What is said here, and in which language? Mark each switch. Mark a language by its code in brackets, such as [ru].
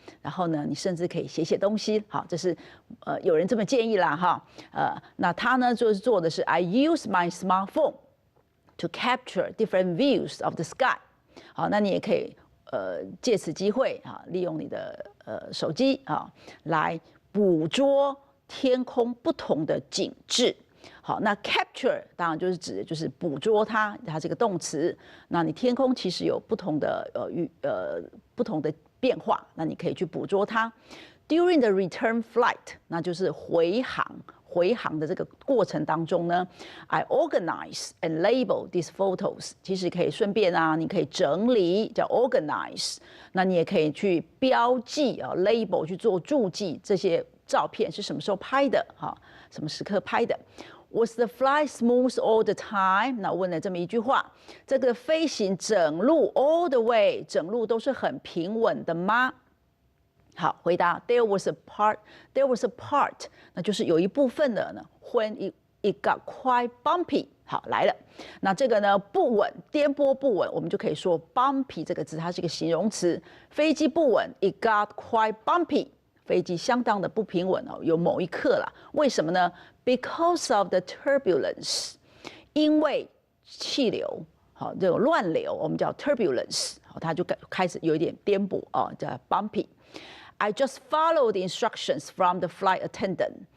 [zh] 然后呢，你甚至可以写东西，好，这是有人这么建议啦，哈，那他呢就是做的是 [en] I use my smartphone to capture different views of the sky， [zh] 好，那你也可以借此机会啊，利用你的手机啊来捕捉天空不同的景致。好，那 capture 当然就是指的就是捕捉它是个动词。那你天空其实有不同的不同的变化，那你可以去捕捉它。 [en] During the return flight， [zh] 那就是回航的这个过程当中呢 ， [en] I organize and label these photos。 [zh] 其实可以顺便啊，你可以整理叫 organize， 那你也可以去标记啊 label 去做注记，这些照片是什么时候拍的哈，什么时刻拍的。 [en] Was the flight smooth all the time？ [zh] 那问了这么一句话，这个飞行整路 [en] all the way， [zh] 整路都是很平稳的吗？好，回答 [en] There was a part， [zh] 那就是有一部分的呢 ， [en] when it got quite bumpy。 [zh] 好，来了，那这个呢不稳，颠簸不稳，我们就可以说 bumpy 这个字，它是一个形容词，飞机不稳 ， [en] it got quite bumpy。 [zh] 飞机相当的不平稳哦，有某一刻啦，为什么呢 ？ [en] Because of the turbulence， [zh] 因为气流，好这种乱流，我们叫 turbulence， 它就开始有一点颠簸哦，叫 bumpy。 [en] I just followed the instructions from the flight attendant。